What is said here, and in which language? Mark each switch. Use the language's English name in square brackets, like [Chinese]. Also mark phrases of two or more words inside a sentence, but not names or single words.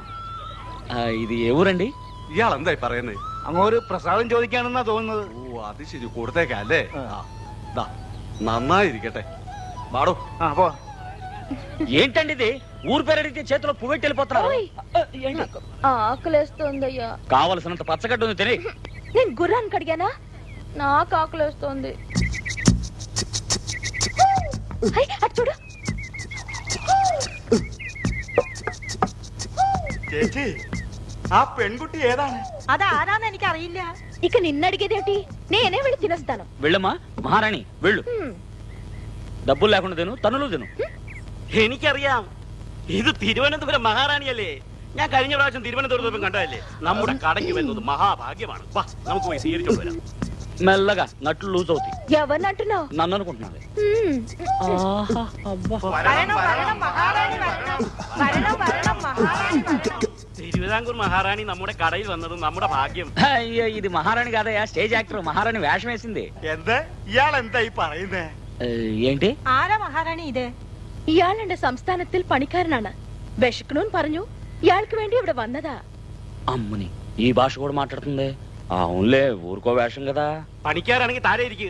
[Telugu] ఇది ఏవూరండి? [Malayalam] ഇയാളെന്തായി പറയുന്നത്? അങ്ങോട്ട് പ്രസാദം ചോദിക്കാണെന്നാ തോന്നുന്നത്. ഓ അത് ശരി, കൊടുത്തേക്കല്ലേ? നന്നായിരിക്കട്ടെ. വാടോ. [Telugu] ఏంటండి ఇది? ఊరు పేరు అడిగితే చేతిలో పువ్వెట్టి వెళ్ళిపోతున్నారు. ఆకలేస్తోందయ్యా. కావలసినంత పచ్చగడ్డ ఉంది తిని. నేను గుర్రానికి అడిగానా? నాకు ఆకలేస్తోంది. చూడు [Malayalam] ചേച്ചി, ആ പെൺകുട്ടി ഏതാണ്? അതാരാന്ന് എനിക്ക് അറിയില്ല. [Telugu] ఇక నిన్న అడిగేదేంటి? నేనే వెళ్ళి తినేస్తాను. వెళ్ళమ్మా మహారాణి వెళ్ళు. డబ్బులు లేకుండా తిను, తనులు తిను. [Malayalam] എനിക്കറിയാം, ഇത് തിരുവനന്തപുരം മഹാറാണിയല്ലേ. ഞാൻ കഴിഞ്ഞ പ്രാവശ്യം തിരുവനന്തപുരത്ത് കണ്ടതല്ലേ. നമ്മുടെ കടയ്ക്ക് വരുന്നത് മഹാഭാഗ്യമാണ്. വാ, നമുക്ക് പോയി സ്വീകരിച്ചോണ്ട് വരാം. [Telugu] మెల్లగా నట్లు లూజ్ అవుతాయి. ఎవరిని అంటున్నావు? నన్ను అనుకుంటున్నాను. [Malayalam] തിരുവിതാംകൂർ മഹാറാണി നമ്മുടെ കടയിൽ വന്നത് നമ്മുടെ ഭാഗ്യം. [Telugu] అయ్యో ఇది మహారాణి కాదయ్యా, స్టేజ్ యాక్టర్. మహారాణి వేషం వేసింది. [Malayalam] എന്താ ഇയാളെന്തായി പറയുന്നേ? [Telugu] ఏంటి? [Malayalam] ആരാ മഹാറാണി ഇത്? ഇയാൾ എന്റെ സംസ്ഥാനത്തിൽ പണിക്കാരനാണ്. വിശക്കണൂന്ന് പറഞ്ഞു. ഇയാൾക്ക് വേണ്ടി ഇവിടെ വന്നതാ. [Telugu] అమ్మని ఈ భాష కూడా మాట్లాడుతుంది. అవునులే, ఊరుకో వేషం కదా. [Malayalam] പണിക്കാരാണെങ്കിൽ താഴെ ഇരിക്കുക.